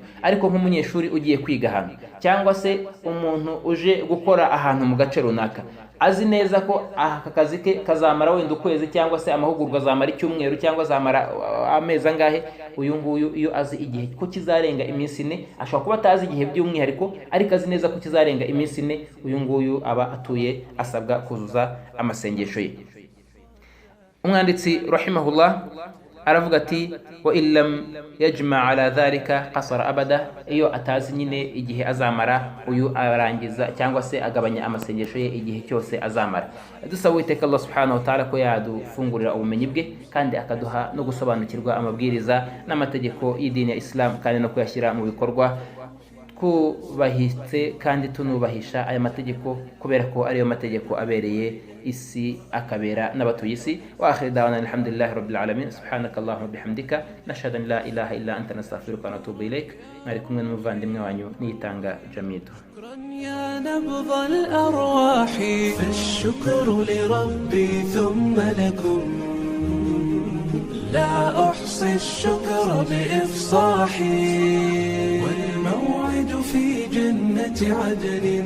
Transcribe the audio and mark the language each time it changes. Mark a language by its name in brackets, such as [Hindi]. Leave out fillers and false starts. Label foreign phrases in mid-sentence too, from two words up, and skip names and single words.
[Kinyarwanda] Ariko nk'umunyeshuri ugiye kwiga ahantu, cyangwa se umuntu uje gukora ahantu mu gace runaka, azi neza ko aka kazi ke kazamara wenda ukwezi, cyangwa se amahugurwa azamara icyumweru, cyangwa azamara amezi angahe, uyu nguyu iyo azi igihe ko kizarenga iminsi 4, ashobora kuba atazi igihe by'umwihariko, ariko azi neza ko kizarenga iminsi 4, uyu nguyu aba atuye asabwa kuzuza amasengesho ye. Umwanditsi rahimahullah aravuga ati [Arabic] وإن لم يجمع على ذلك قصر أبدا, [Kinyarwanda] iyo atazi nyine igihe azamara, uyu arangiza cyangwa se agabanya amasengesho ye igihe cyose azamara. Dusaba Uwiteka Allah [Arabic] سبحانه وتعالى [Kinyarwanda] ko yadufungurira ubumenyi bwe, kandi akaduha no gusobanukirwa amabwiriza n'amategeko y'idini ya Islam, kandi no kuyashyira mu bikorwa, kubahitse kandi tunubahisha aya mategeko, kubera ko ariyo mategeko abereye isi akabera n'abatuye isi. [Arabic] وآخر دعوانا الحمد لله رب العالمين سبحانك اللهم بحمدك نشهد أن لا إله إلا أنت نستغفرك ونتوب إليك. [Kinyarwanda] Mwari kumwe n'umuvandimwe wanyu Niyitanga Jamidu. [Arabic] يا نبض الأرواح فالشكر لربي ثم لكم، لا أحصي الشكر بإفصاحي، والموعد في جنة عدن